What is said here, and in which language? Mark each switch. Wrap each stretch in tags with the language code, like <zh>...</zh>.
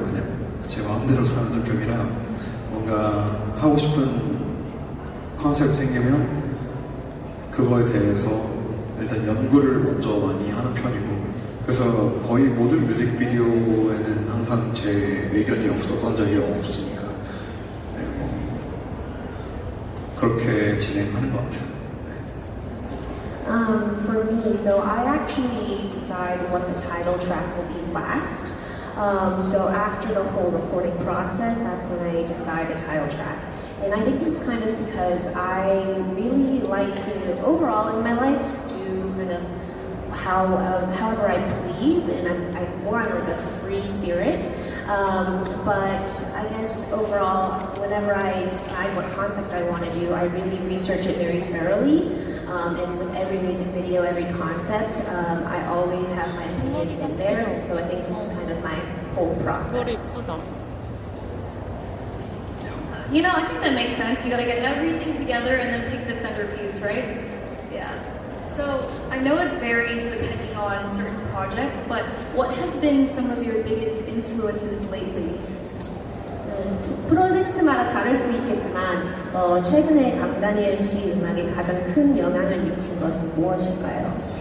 <ko>그냥 제 마음대로 사는 성격이라 뭔가 하고 싶은 컨셉이 생기면 그거에 대해서 일단 연구를 먼저 많이 하는 편이고 그래서 거의 모든 뮤직비디오에는 항상 제 의견이 없었던 적이 없으니까 네, 그렇게 진행하는 것 같아요.</ko> <en>For me, so I actually decide what the title track will be last. So after the whole recording process, that's when I decide a title track. And I think this is kind of because I really like to, overall in my life, do kind of however I please, and I'm more on like a free spirit. But I guess overall, whenever I decide what concept I want to do, I really research it very thoroughly. And with every music video, every concept, I always have my opinions in there, and so I think this is kind of my whole process. I think that makes sense. You gotta get everything together and then pick the centerpiece, right? Yeah. So I know it varies depending on certain projects, but what has been some of your biggest influences lately?</en> <ko>프로젝트마다 다를 수 있겠지만 최근에 강다니엘 씨 음악에 가장 큰 영향을 미친 것은 무엇일까요?</ko>